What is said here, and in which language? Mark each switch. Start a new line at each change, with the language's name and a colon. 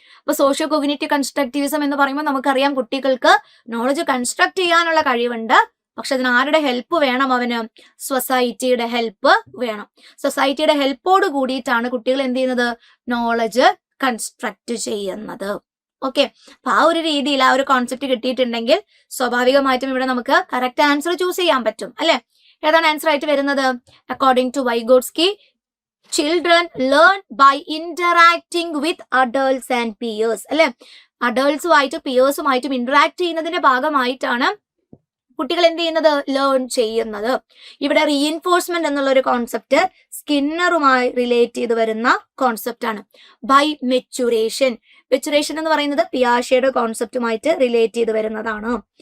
Malayalam: അപ്പൊ socio cognitive constructivism എന്ന് പറയുമ്പോൾ നമുക്കറിയാം കുട്ടികൾക്ക് നോളജ് കൺസ്ട്രക്ട് ചെയ്യാനുള്ള കഴിവുണ്ട്, പക്ഷെ അതിന് ആരുടെ ഹെൽപ്പ് വേണം, അവന് സൊസൈറ്റിയുടെ ഹെൽപ്പ് വേണം. സൊസൈറ്റിയുടെ ഹെൽപ്പോട് കൂടിയിട്ടാണ് കുട്ടികൾ എന്ത് ചെയ്യുന്നത്, നോളജ് കൺസ്ട്രക്ട് ചെയ്യുന്നത്. ഓക്കെ, അപ്പൊ ആ ഒരു രീതിയിൽ ആ ഒരു കോൺസെപ്റ്റ് കിട്ടിയിട്ടുണ്ടെങ്കിൽ സ്വാഭാവികമായിട്ടും ഇവിടെ നമുക്ക് കറക്റ്റ് ആൻസർ ചൂസ് ചെയ്യാൻ പറ്റും, അല്ലെ? ഏതാണ് ആൻസർ ആയിട്ട് വരുന്നത്?
English: according to Vygotsky, children learn by interacting with adults and peers,
Malayalam: അല്ലെ? അഡൾട്ട്സുമായിട്ടും പിയേഴ്സുമായിട്ടും ഇന്ററാക്ട് ചെയ്യുന്നതിന്റെ ഭാഗമായിട്ടാണ് കുട്ടികൾ എന്ത് ചെയ്യുന്നത്, ലേൺ ചെയ്യുന്നത്. ഇവിടെ റീഇൻഫോഴ്സ്മെന്റ് എന്നുള്ള ഒരു കോൺസെപ്റ്റ് സ്കിന്നറുമായി റിലേറ്റ് ചെയ്ത് വരുന്ന കോൺസെപ്റ്റ് ആണ്. ബൈ മെച്ചുറേഷൻ, മെച്ചുറേഷൻ എന്ന് പറയുന്നത് പിയാഷെയുടെ കോൺസെപ്റ്റുമായിട്ട് റിലേറ്റ് ചെയ്ത് വരുന്നതാണ്.